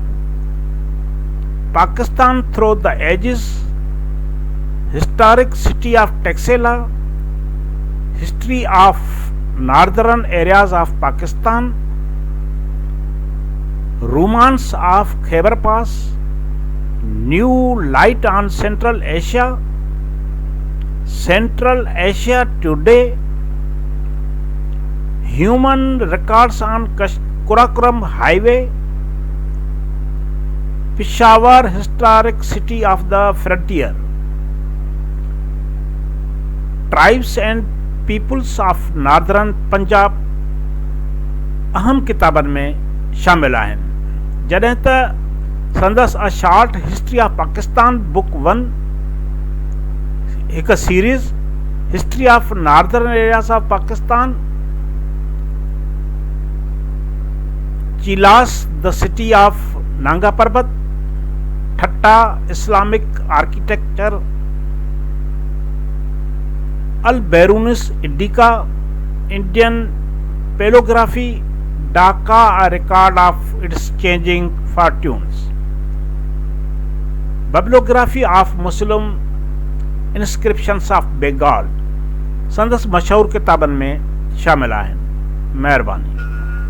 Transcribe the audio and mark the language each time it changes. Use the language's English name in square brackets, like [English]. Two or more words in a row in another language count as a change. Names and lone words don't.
[Sindhi] पाकिस्तान थ्रू द एजिस, हिस्टोरिक सिटी ऑफ टेक्सेला, हिस्ट्री ऑफ नॉर्दर्न एरियाज ऑफ पाकिस्तान, रोमांस ऑफ खैबर पास, न्यू लाइट ऑन सेंट्रल एशिया, सेंट्रल एशिया टुडे, ह्यूमन रिकॉर्ड्स ऑन कुराकोरम हाईवे, पिशावर हिस्टोरिक सिटी ऑफ द फ्रंटियर, ट्राइब्स एंड पीपुल्स ऑफ नॉर्दर्न पंजाब अहम किताबनि में शामिल आहिनि। जॾहिं त संदसि अ शॉर्ट हिस्ट्री ऑफ पाकिस्तान बुक 1 हिकु सीरीज़, हिस्ट्री ऑफ नॉर्दर्न एरियाज ऑफ पाकिस्तान, चिलास द सिटी ऑफ नांगा पर्बत, ठट्टा इस्लामिक आर्किटेक्चर, अल बैरूनिस इंडिका, इंडियन पेलोग्राफी, ढाका a record of its changing fortunes, bibliography of Muslim inscriptions of Bengal संदसि मशहूर किताबनि में शामिल आहिनि। महिरबानी।